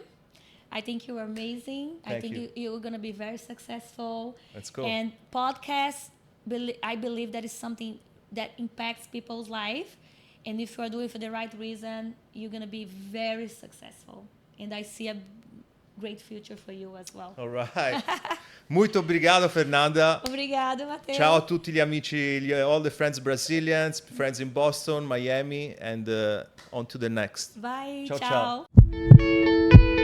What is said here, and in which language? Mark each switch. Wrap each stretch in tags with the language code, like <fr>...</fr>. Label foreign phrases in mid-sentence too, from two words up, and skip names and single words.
<en>I think you were amazing. I think you're going to be very successful. Let's go. And podcasts, I believe that is something that impacts people's life. And if you are doing it for the right reason, you're going to be very successful. And I see a great future for you as well. All right.</en> <pt>Muito obrigado, Fernanda. Obrigado, Matteo.</pt> <it>Ciao a tutti gli amici,</it> <en>all the friends Brazilians, friends in Boston, Miami, and on to the next. Bye.</en> <it>Ciao, ciao. ciao.</it>